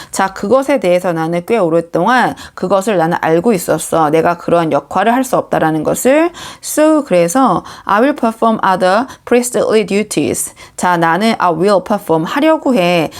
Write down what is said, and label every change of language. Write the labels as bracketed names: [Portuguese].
[Korean] 자, 그것에 대해서 나는 꽤 오랫동안 그것을 나는 알고 있었어. 내가 그런 역할을 할 수 없다라는 것을. [English] So, 그래서 I will perform other priestly duties. [Korean] 자, 나는 [English] I will perform, [Korean] 하려고 해.